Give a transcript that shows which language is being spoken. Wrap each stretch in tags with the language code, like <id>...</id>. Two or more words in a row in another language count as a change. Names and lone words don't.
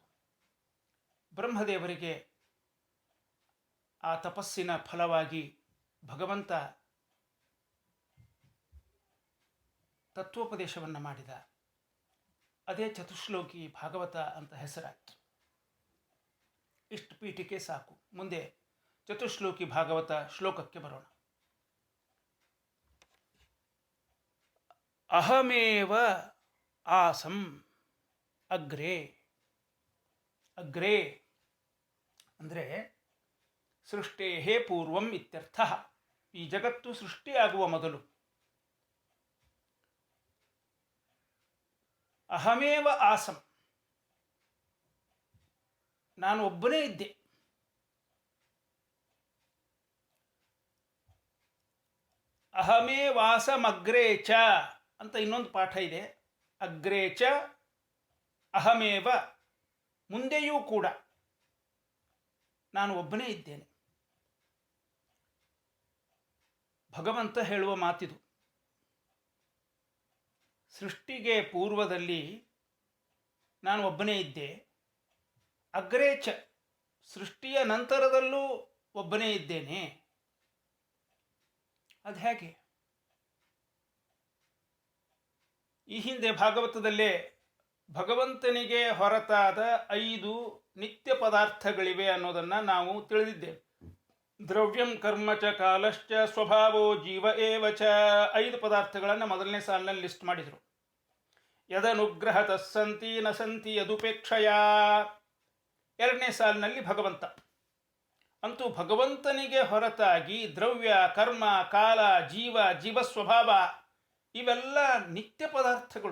<kn>ಬ್ರಹ್ಮದೇವರಿಗೆ ಆ ತಪಸ್ಸಿನ ಫಲವಾಗಿ ಭಗವಂತ ತತ್ವೋಪದೇಶವನ್ನು ಮಾಡಿದ. ಅದೇ ಚತುಶ್ಲೋಕಿ ಭಾಗವತ ಅಂತ ಹೆಸರಾಯಿತು. ಇಷ್ಟು ಪೀಠಿಕೆ ಸಾಕು. ಮುಂದೆ ಚತುಶ್ಲೋಕಿ ಭಾಗವತ ಶ್ಲೋಕಕ್ಕೆ ಬರೋಣ.</kn> <sa>ಅಹಮೇವ ಆಸಂ ಅಗ್ರೆ. ಅಗ್ರೆ ಅಂದರೆ ಸೃಷ್ಟೇ ಪೂರ್ವಂ ಇತ್ಯರ್ಥ.</sa> <kn>ಈ ಜಗತ್ತು ಸೃಷ್ಟಿಯಾಗುವ ಮೊದಲು</kn> <sa>ಅಹಮೇವ ಆಸಂ,</sa> <kn>ನಾನು ಒಬ್ಬನೇ ಇದ್ದೆ.</kn> <sa>ಅಹಮೇವಾಸಮಗ್ರೇ ಚ</sa> <kn>ಅಂತ ಇನ್ನೊಂದು ಪಾಠ ಇದೆ.</kn> <sa>ಅಗ್ರೇ ಚ ಅಹಮೇವ,</sa> <kn>ಮುಂದೆಯೂ ಕೂಡ ನಾನು ಒಬ್ಬನೇ ಇದ್ದೇನೆ. ಭಗವಂತ ಹೇಳುವ ಮಾತಿದು. ಸೃಷ್ಟಿಗೆ ಪೂರ್ವದಲ್ಲಿ ನಾನು ಒಬ್ಬನೇ ಇದ್ದೆ.</kn> <sa>ಅಗ್ರೇ ಚ,</sa> <kn>ಸೃಷ್ಟಿಯ ನಂತರದಲ್ಲೂ ಒಬ್ಬನೇ ಇದ್ದೇನೆ. ಅದು ಹೇಗೆ? ಈ ಹಿಂದೆ ಭಾಗವತದಲ್ಲೇ ಭಗವಂತನಿಗೆ ಹೊರತಾದ 5 ನಿತ್ಯ ಪದಾರ್ಥಗಳಿವೆ ಅನ್ನೋದನ್ನು ನಾವು ತಿಳಿದಿದ್ದೇವೆ.</kn> <sa>ದ್ರವ್ಯಂ ಕರ್ಮ ಚ ಕಾಲಶ್ಚ ಸ್ವಭಾವೋ ಜೀವ ಏವ ಚ.</sa> <kn>5 ಪದಾರ್ಥಗಳನ್ನು ಮೊದಲನೇ ಸಾಲಿನಲ್ಲಿ ಲಿಸ್ಟ್ ಮಾಡಿದರು.</kn> <sa>ಯದನುಗ್ರಹ ತಸ್ಸಂತಿ ನ ಸಂತಿ ಯದುಪೇಕ್ಷಯ.</sa> <kn>2ನೇ ಸಾಲಿನಲ್ಲಿ ಭಗವಂತ. ಅಂತೂ ಭಗವಂತನಿಗೆ ಹೊರತಾಗಿ ದ್ರವ್ಯ, ಕರ್ಮ, ಕಾಲ, ಜೀವ ಸ್ವಭಾವ ಇವೆಲ್ಲ ನಿತ್ಯ ಪದಾರ್ಥಗಳು.</kn>